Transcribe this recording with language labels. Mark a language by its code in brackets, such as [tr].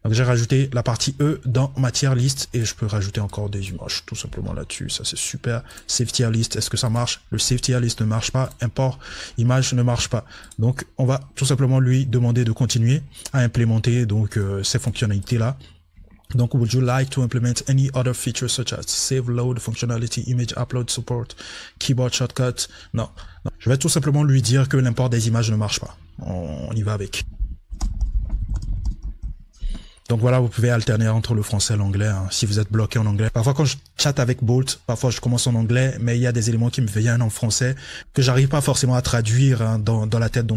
[fr] Donc, j'ai rajouté la partie E dans ma tier list et je peux rajouter encore des images tout simplement là-dessus. Ça, c'est super. Save tier list, est-ce que ça marche? Le save tier list ne marche pas. Import image ne marche pas. Donc, on va tout simplement lui demander de continuer à implémenter donc ces fonctionnalités-là. [en] Donc, would you like to implement any other features such as save load functionality, image upload support, keyboard shortcut? [fr] Non. Je vais tout simplement lui dire que l'import des images ne marche pas. On y va avec. Donc voilà, vous pouvez alterner entre le français et l'anglais hein, si vous êtes bloqué en anglais. Parfois quand je chatte avec Bolt, parfois je commence en anglais, mais il y a des éléments qui me viennent en français que j'arrive pas forcément à traduire hein, dans la tête.